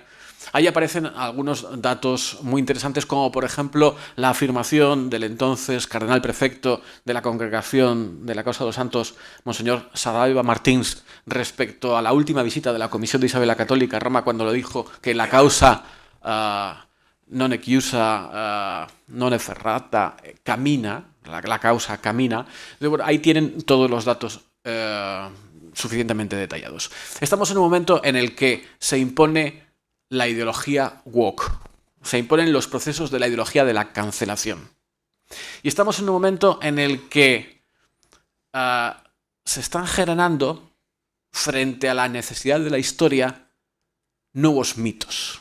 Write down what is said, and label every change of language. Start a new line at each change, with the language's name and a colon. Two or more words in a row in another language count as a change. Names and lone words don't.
Spanish: Ahí aparecen algunos datos muy interesantes, como por ejemplo la afirmación del entonces cardenal prefecto de la Congregación de
Italian: la Causa de los Santos, Monseñor Saraiva Martins, respecto a la última visita de la Comisión de Isabel la Católica a Roma, cuando lo dijo que la causa non è chiusa, non è ferrata,
Spanish: camina, la causa camina. Ahí tienen todos los datos suficientemente detallados. Estamos en un momento en el que se impone la ideología woke, se imponen los procesos de la ideología de la cancelación. Y estamos en un momento en el que se están generando, frente a la necesidad de la historia, nuevos mitos.